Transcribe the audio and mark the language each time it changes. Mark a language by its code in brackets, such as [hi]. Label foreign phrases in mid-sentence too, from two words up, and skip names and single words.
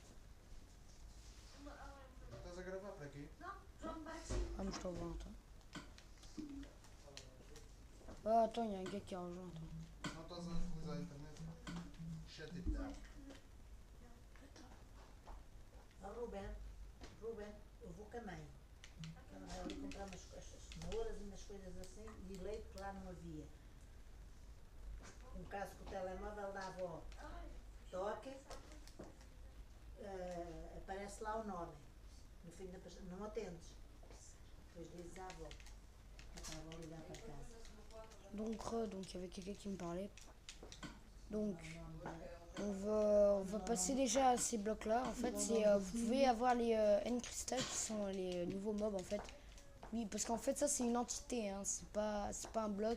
[fr] Ah mais je t'envoie un temps. Ah attends, il y a un gars qui a rejoint. Attends. [pt] Ruben, eu vou com a mãe. Ali comprar umas cenouras e umas coisas assim e leite que lá não havia. Caso que o telemóvel da avó toque, aparece lá o nome. No fim da não atendes. Depois dizes à avó. Para a avó ligar para casa. [fr] Donc il y avait quelqu'un qui me parlait. Donc on va passer déjà à ces blocs là. En fait, vous pouvez avoir les N-Crystal qui sont les nouveaux mobs en fait. Oui, parce qu'en fait ça c'est une entité, hein. C'est pas un bloc.